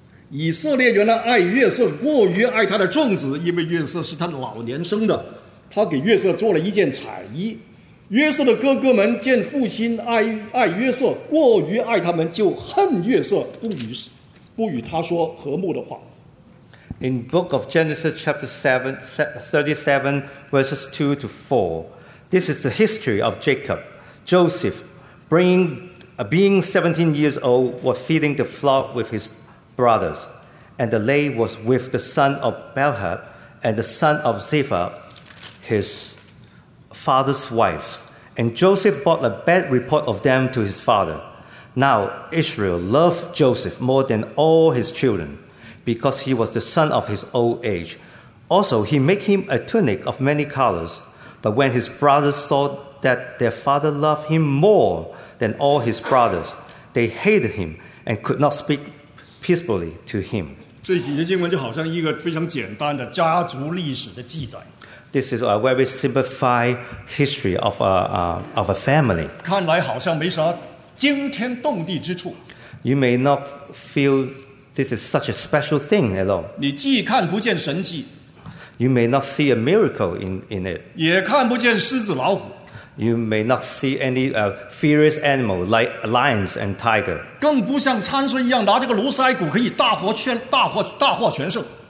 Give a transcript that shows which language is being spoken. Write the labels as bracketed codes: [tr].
[zh] 以色列原来爱约瑟过于爱他的众子，因为约瑟是他老年生的，他给约瑟做了一件彩衣。约瑟的哥哥们见父亲爱约瑟过于爱他们，就恨约瑟，不与他说和睦的话。 [en] In book of Genesis chapter 37 verses 2 to 4, this is the history of Jacob. Joseph, being 17 years old, was feeding the flock with his brothers. And the lay was with the son of Bilhah and the son of Zilpah, his father's wife. And Joseph brought a bad report of them to his father. Now Israel loved Joseph more than all his children, because he was the son of his old age. Also, he made him a tunic of many colors. But when his brothers saw that their father loved him more than all his brothers, they hated him and could not speak peacefully to him. [zh] 这几节经文就好像一个非常简单的家族历史的记载。 [en] This is a very simplified history of a family. [zh] 看来好像没啥惊天动地之处。 [en] You may not feel this is such a special thing at all. [zh] 你既看不见神迹。 [en] You may not see a miracle in it. [zh] 也看不见狮子老虎。 [en] You may not see any furious animal like lions and tiger. [zh] 更不像参孙一样拿这个卢塞鼓可以大获全胜。